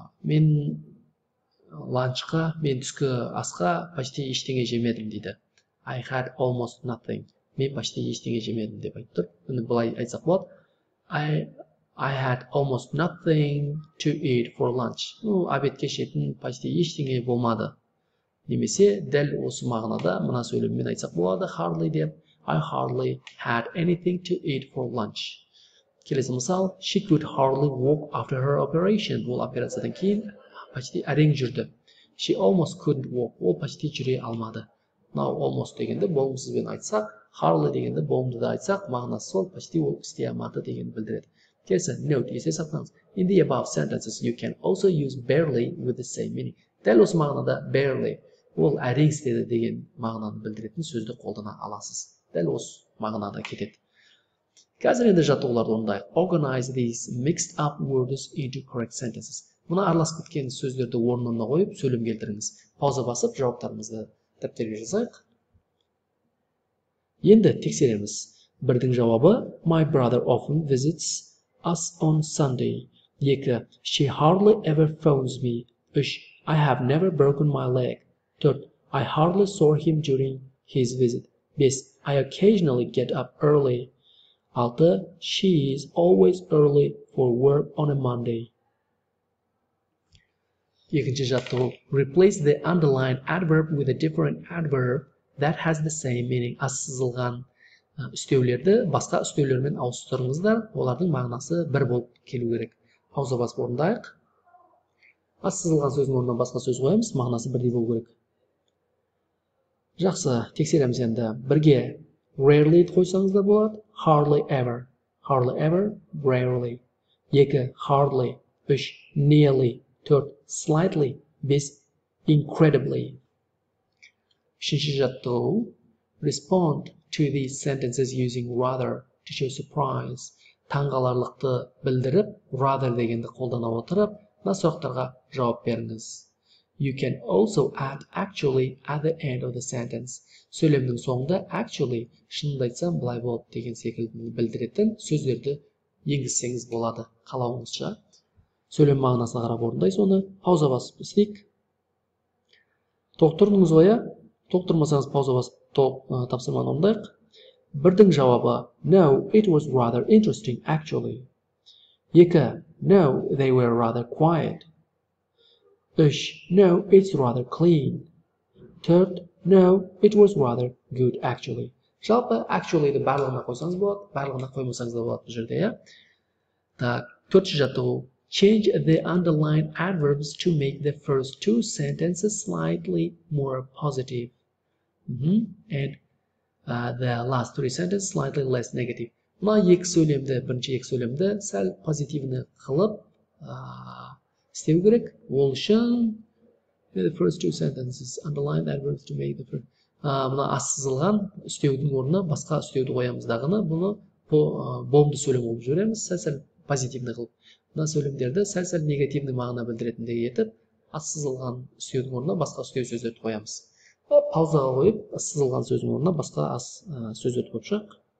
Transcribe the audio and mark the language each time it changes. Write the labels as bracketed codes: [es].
[kk] Мен түскі асқа почти ештеңе жемедім дейді. [en] I had almost nothing. [kk] Мен почти ештеңе жемедім деп айтып тұр. Оны былай айтсақ болады. [en] I had almost nothing to eat for lunch. [kk] Обедке ішетін почти ештеңе болмады. Немесе дәл осы мағынада мына сөйлеммен айтсақ болады. Hardly деп. [en] I hardly had anything to eat for lunch. [kk] Келесі мысал. [en] She could hardly walk after her operation. [kk] Ол операциядан кейін почти әрең жүрді. [en] She almost couldn't walk. [kk] Ол почти жүре алмады. [en] Now almost [kk] дегенді болымсызбен айтсақ, hardly дегенді болымды да айтсақ, мағынасы сол, почти ол істей алмады дегенді білдіреді. Келесі, note, есте сақтаңыз. [en] In the above sentences, you can also use barely with the same meaning. [kk] Дәл осы мағынада barely, ол әрең істеді деген мағынаны білдіретін сөзді қолдана аласыз. Дәл осы мағынада кетеді. Қазір енді жаттығуларды орындайық. [en] Organize these mixed up words into correct sentences. [kk] Мұны араласып кеткен сөздерді орнына қойып, сөйлем келтіріңіз. Пауза басып, жауаптарымызды дәптерге жазайық. Енді тексереміз. Бірдің жауабы [en] My brother often visits us on Sunday. 2. She hardly ever phones me. 3. I have never broken my leg. 4. I hardly saw him during his visit. 5. I occasionally get up early. 6. She is always early for work on a Monday. [kk] Екінші жаттығу. [en] Replace the underlined adverb with a different adverb that has the same meaning. [kk] Аз сызылған үстеулерді басқа үстеулермен ауыстырыңыздар. Олардың мағынасы бір болып келу керек. Пауза басып орындайық. Аз сызылған сөздің орнына басқа сөз қоямыз, мағынасы бірдей болу керек. Жақсы, тексереміз енді. Бірге rarely қойсаңыздар болады. [en] Hardly ever. Hardly ever, rarely. 2. Hardly. 3. Nearly. 4. Slightly. 5. Incredibly. [kk] Үшінші жаттығу. [en] Respond to these sentences using rather to show surprise. [kk] Таңғаларлықты білдіріп, rather дегенді қолдана отырып, мына сұрақтарға жауап беріңіз. [en] You can also add actually at the end of the sentence. [kk] Сөйлемнің соңында actually, шынымды айтсам былай болады деген секілді білдіретін сөздерді енгізсеңіз болады. Қалауыңызша. Сөйлем мағынасына қарап орындайсыз оны. Пауза басып істейік. Тоқтырдыңыз ғой, тоқтырмасаңыз пауза басып тапсырманы орындайық. Бірдің жауабы [en] No, it was rather interesting actually. 2. No, they were rather quiet. 3. No, it's rather clean. 4. No, it was rather good actually. [kk] Жалпы actually'ді барлығына қойсаңыз болады, барлығына қоймасаңыз да болады бұл жерде, Так, төртінші жаттығу. [en] Change the underlined adverbs to make the first two sentences slightly more positive. And the last three sentences slightly less negative. [kk] Мына екі сөйлемді, бірінші екі сөйлемді сәл позитивні қылып істеу керек. [en] Ол үшін the first two sentences underline adverbs to make the first. [kk] Мына аз сызылған үстеудің орнына басқа үстеуді қоямыз дағыны, бұны болымды сөйлем болып жібереміз, сәл позитивні қылып. Мына сөйлемдерді сәл негативный мағына білдіретіндей етіп, аз сызылған үстеудің орнына басқа үстеу сөздерді қоямыз. Паузаға қойып, аз сызылған сөздің орнына басқа аз сөздерді қойып шығайық.